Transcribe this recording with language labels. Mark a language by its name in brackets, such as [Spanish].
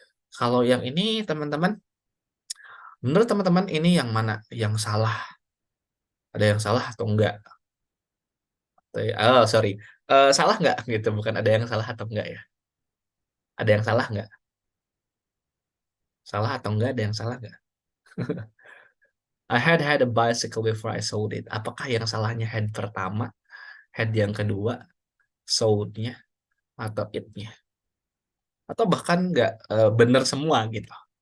[Indonesian] Kalau yang ini teman-teman, menurut teman-teman ini yang mana yang salah? Ada yang salah atau enggak? [English] Oh, sorry. [Indonesian] Salah enggak gitu, bukan ada yang salah atau enggak ya. Ada yang salah enggak? Salah atau enggak, ada yang salah enggak? [English] I had a bicycle before I sold it. [Indonesian] Apakah yang salahnya head pertama, head yang kedua, sold-nya, atau it-nya? Atau bahkan enggak benar semua gitu?